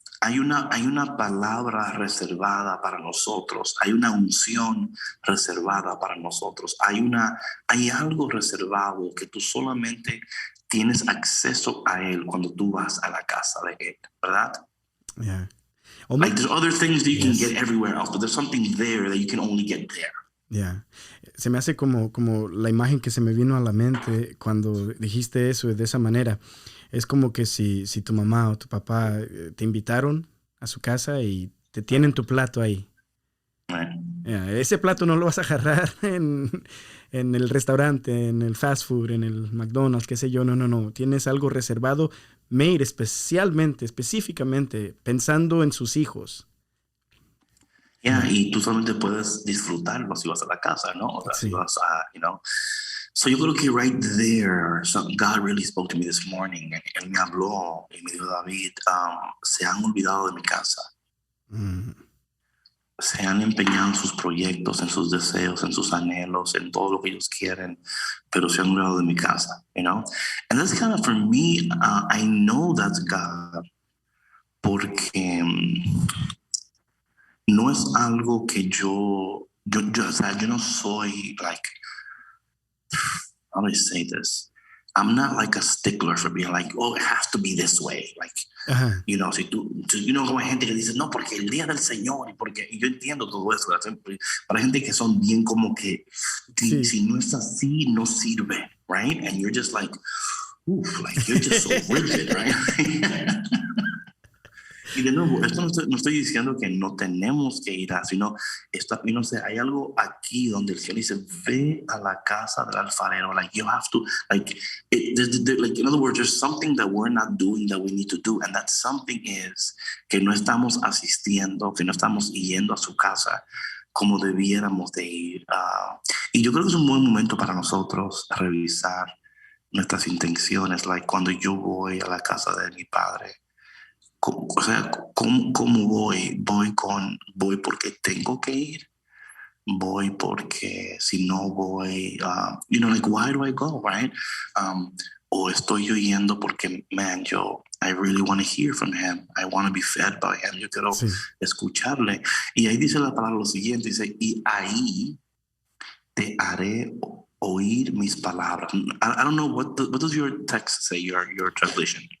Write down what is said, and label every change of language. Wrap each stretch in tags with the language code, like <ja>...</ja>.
<es>Hay una palabra reservada para nosotros, hay una unción reservada para nosotros, hay algo reservado que tú solamente tienes acceso a él cuando tú vas a la casa de él, ¿verdad?</es> <en>Yeah. Like there's other things that you can get everywhere else, but there's something there that you can only get there.</en> <es>Ya. Se me hace como la imagen que se me vino a la mente cuando dijiste eso de esa manera. Es como que si tu mamá o tu papá te invitaron a su casa y te tienen tu plato ahí.</es> <en>Right?</en> <es>Ya, ese plato no lo vas a agarrar en el restaurante, en el fast food, en el McDonald's, qué sé yo. No, no, no. Tienes algo reservado, made especialmente, específicamente, pensando en sus hijos. Yeah, y tú solamente puedes disfrutarlo si vas a la casa, ¿no? O sea, si Sí. vas a, you know.</es> <en>So</en> <es>yo creo que</es> <en>right there, so God really spoke to me this morning.</en> <es>Él me habló y me dijo, David, se han olvidado de mi casa. Mm. Se han empeñado en sus proyectos, en sus deseos, en sus anhelos, en todo lo que ellos quieren, pero se han olvidado de mi casa, you know?</es> <en>And that's kind of, for me, I know that's God,</en> <es>porque no es algo que o sea, yo no soy,</es> <en>like, how do I say this? I'm not like a stickler for being like, oh, it has to be this way. Like,</en> <es>Ajá. you know, si tú, you know, como hay gente que dice, no, porque el día del Señor, y yo entiendo todo eso, ¿verdad? Para gente que son bien como que, Sí. si no es así, no sirve, right?</es> <en>And you're just like, oof, like you're just so rigid, right?</en> <es>Y de nuevo, esto no estoy diciendo que no tenemos que ir a, sino, y no sé, hay algo aquí donde el Señor dice, ve a la casa del alfarero,</es> <en>like you have to, like, like, in other words, there's something that we're not doing that we need to do, and that something is</en> <es>que no estamos asistiendo, que no estamos yendo a su casa como debiéramos de ir. Y yo creo que es un buen momento para nosotros revisar nuestras intenciones, like cuando yo voy a la casa de mi padre, o sea, ¿cómo voy? Voy porque tengo que ir, voy porque si no voy, you know, like,</es> <en>why do I go,</en> <es>right? O estoy yo yendo porque,</es> <en>man, I really want to hear from him. I want to be fed by him.</en> <es>Yo quiero Sí. escucharle. Y ahí dice la palabra lo siguiente, dice, y ahí te haré oír mis palabras.</es> <en>I don't know, what does your text say, your translation?</en>